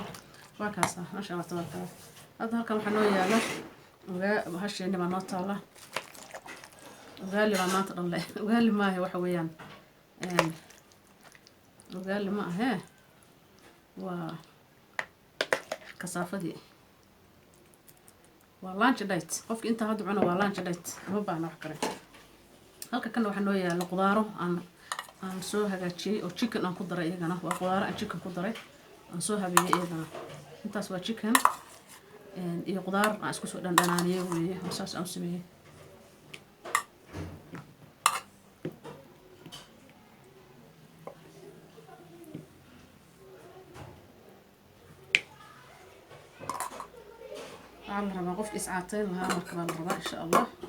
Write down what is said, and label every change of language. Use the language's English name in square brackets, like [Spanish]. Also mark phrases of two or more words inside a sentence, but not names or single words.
[Somali] waa kaasa [Arabic] ما شاء الله تبارك. [Somali] hadda halkan waxaa noo yaala hasheeni baa noo taala. ugaali baa maanta dhan leh, ugaali maahe waxa weeyaan ugaali ma ahee waa kasaafadii, waa [English] lunch diet. [Somali] qofka intaa hadda cuno waa [English] lunch diet, [Somali] ma baahna wax kale. halka kana waxaa noo yaala qudaaro aan soo hagaajiyey oo chicken aan ku daray. iyagana waa qudaaro aan chicken ku daray aan soo habeeyey. iyagana intaas waa chicken iyo qudaar aan isku soo dhandhanaaniyey weeye, saas aan u sameeyey. waxaa la rabaa qof iscaateyn lahaa marka baa la rabaa [Arabic] إن شاء الله.